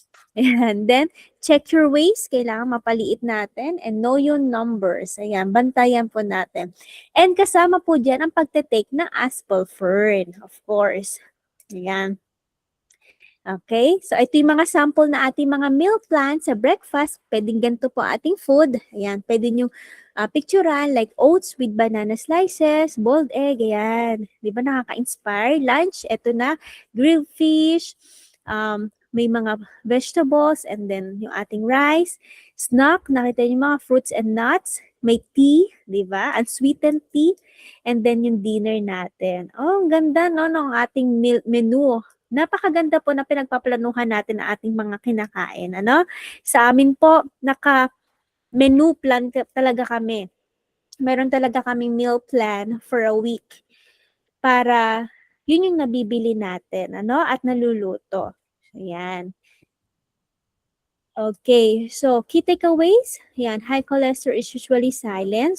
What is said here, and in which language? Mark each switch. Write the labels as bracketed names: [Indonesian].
[English] And then, check your waist. [Filipino] Kailangan mapaliit natin. [English] And know your numbers. [Filipino] Ayan, bantayan po natin. And kasama po dyan ang pagte-take ng Aspalfern, of course. Ayan. Okay, so ito yung mga sample na ating mga meal plan sa breakfast. Pwedeng ganito po ating food. Ayan, pwede nyo picturean [English] like oats with banana slices, boiled egg, ayan. [Filipino] Di ba nakaka-inspire? Lunch, ito na, grilled fish, may mga vegetables, and then yung ating rice. Snack, nakita niyo mga fruits and nuts. May tea, di ba? [English] Unsweetened tea. And then yung dinner natin. [Filipino] Oh, ang ganda, ng ating menu. Napakaganda po na pinagpaplanuhan natin ang ating mga kinakain. Sa amin po, naka-menu plan talaga kami. Meron talaga kaming meal plan [English] for a week. [Filipino] Para yun yung nabibili natin, at naluluto. Ayan. [English] Okay, so key takeaways. Ayan, high cholesterol is usually silent.